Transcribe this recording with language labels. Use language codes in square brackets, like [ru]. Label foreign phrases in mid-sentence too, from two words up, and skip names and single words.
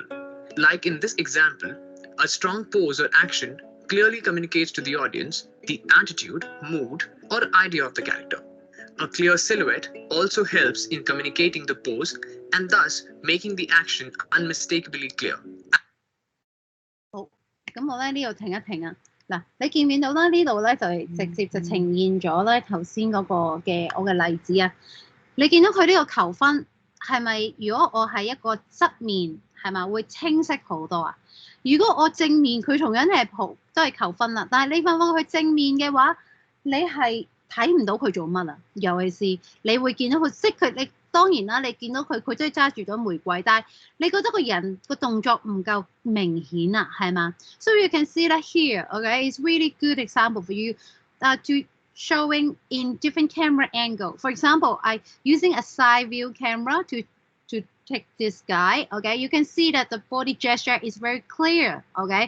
[en] Like in this example, a strong pose or action clearly communicates to the audience the attitude, mood, or idea of the character. A clear silhouette also helps in communicating the pose and thus making the action unmistakably clear. [yue] 好，咁我咧呢度停一停啊。嗱，你見唔見到咧？呢度咧就係直接就呈現咗咧頭先嗰個嘅我嘅例子啊。你見到佢呢個求婚係咪？如果我係一個側面，係咪會清晰好多啊？如果我正面，佢同樣都係求婚啦。但係你放佢正面嘅話，你係睇唔到佢做乜啊？尤其是你會見到佢，即係你。當然啦，你見到佢真係揸住咗玫瑰，但係你覺得個人個動作唔夠明顯啊，係嘛？ [en] So you can see that here, okay? It's really good example for you to showing in different camera angle. For example, I using a side view camera to take this guy, okay? You can see that the body gesture is very clear, okay?